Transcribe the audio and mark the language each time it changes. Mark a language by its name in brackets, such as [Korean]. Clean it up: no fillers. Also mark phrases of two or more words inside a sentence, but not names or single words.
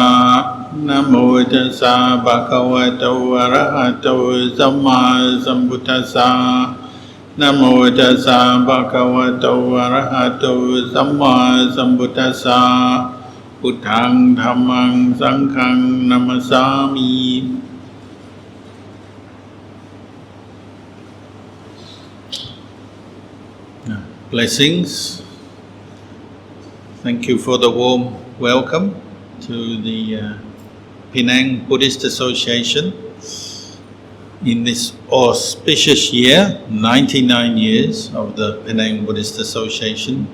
[Pali] Namo tassa bhagavato arahato samma sambuddhassa. Namo tassa bhagavato arahato samma sambuddhassa. Buddhang dhammang sanghang namasami. [English] Blessings. Thank you for the warm welcome to the Penang Buddhist Association in this auspicious year, 99 years of the Penang Buddhist Association.